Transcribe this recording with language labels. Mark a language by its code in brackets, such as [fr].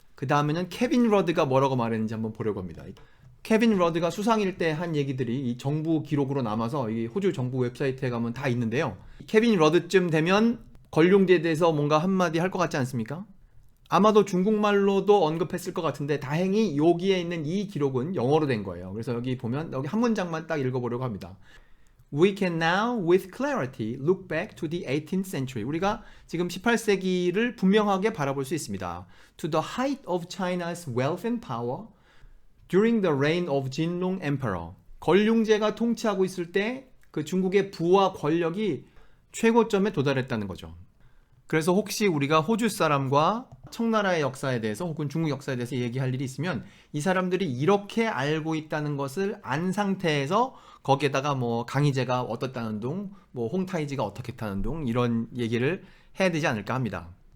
[ko] 그 다음에는 케빈 러드가 뭐라고 말했는지 한번 보려고 합니다. 케빈 러드가 수상일 때 한 얘기들이 이 정부 기록으로 남아서 이 호주 정부 웹사이트에 가면 다 있는데요. 케빈 러드쯤 되면 걸륭제에 대해서 뭔가 한마디 할 것 같지 않습니까? 아마도 중국말로도 언급했을 것 같은데 다행히 여기에 있는 이 기록은 영어로 된 거예요. 그래서 여기 보면 여기 한 문장만 딱 읽어보려고 합니다. [en] We can now with clarity look back to the 18th century. [ko] 우리가 지금 18세기를 분명하게 바라볼 수 있습니다. [en] To the height of China's wealth and power during the reign of 진롱 Emperor. [ko] 걸륭제가 통치하고 있을 때 그 중국의 부와 권력이 최고점에 도달했다는 거죠. 그래서 혹시 우리가 호주 사람과 청나라의 역사에 대해서 혹은 중국 역사에 대해서 얘기할 일이 있으면 이 사람들이 이렇게 알고 있다는 것을 안 상태에서 거기에다가 뭐 강희제가 어떻다는 둥, 뭐 홍타이지가 어떻게 타는 둥 이런 얘기를 해야 되지 않을까 합니다.